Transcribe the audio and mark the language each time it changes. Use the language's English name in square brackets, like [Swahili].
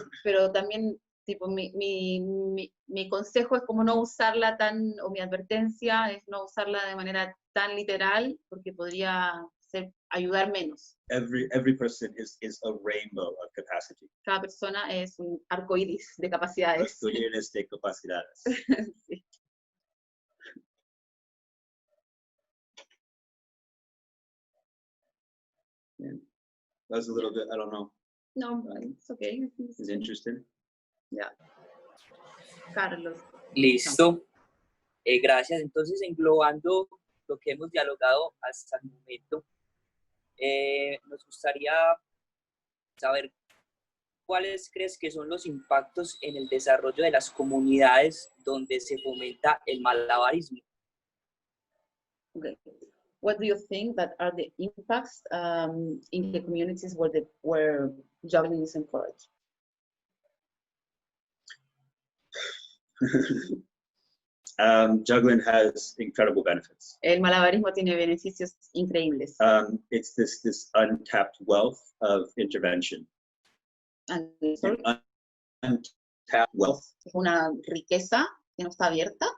[Spanish] Pero también, tipo, mi consejo es como no usarla o mi advertencia es no usarla de manera tan literal, porque podría ayudar menos. [English] Every person is a rainbow of capacity. [Spanish] Cada persona es un arco iris de capacidades. Arcoíris de capacidades. Sí. [English] Yeah. That was a little bit, I don't know. No, it's okay. It's interesting. Yeah. Carlos. [Spanish] Listo. Gracias. Entonces, englobando lo que hemos dialogado hasta el momento, nos gustaría saber cuáles crees que son los impactos en el desarrollo de las comunidades donde se fomenta el malabarismo. [English] Okay. What do you think that are the impacts in the communities where juggling is encouraged? Juggling has incredible benefits. [Spanish] El malabarismo tiene beneficios increíbles. [English] It's this untapped wealth of intervention. Sorry? Untapped wealth [Spanish] Es una riqueza que no está abierta